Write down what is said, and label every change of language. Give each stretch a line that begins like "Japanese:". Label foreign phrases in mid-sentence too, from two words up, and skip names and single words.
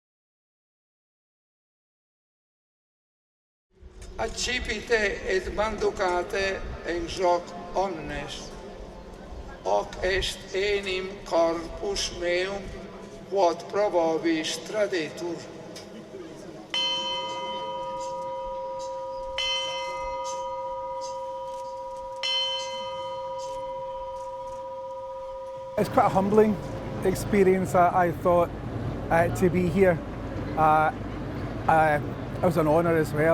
Latin: Accipite et manducate ex hoc omnes, hoc est enim corpus meum, quod pro vobis tradetur.
English: It's quite a humbling experience, I thought, to be here. It was an honour as well.